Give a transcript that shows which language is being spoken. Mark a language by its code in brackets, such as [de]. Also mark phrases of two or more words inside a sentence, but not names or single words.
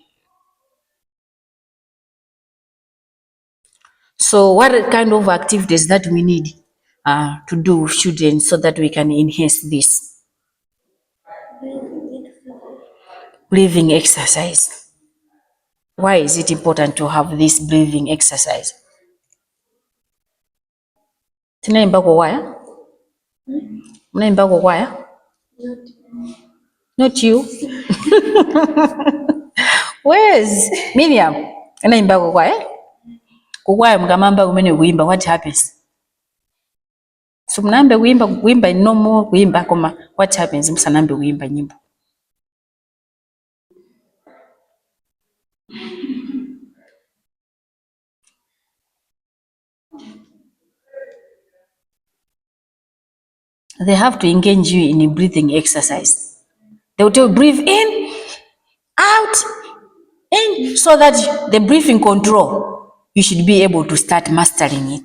[en] So what kind of activities that we need to do with children so that we can enhance this? Breathing exercise. Why is it important to have this breathing exercise? [ny] Tunaimba kwa waya? Mnaimba kwa waya? [en] Not you. Where's Miriam? [ny] Anaimba kwa waya? Kwa waya mkamamba umene kuimba, [en] what happens? [ny] So mnaambe kuimba normal kuimba koma [en] what happens [ny] msanambe kuimba nyimbo? [en] They have to engage you in a breathing exercise. They will tell you breathe in, out, in, so that the breathing control, you should be able to start mastering it.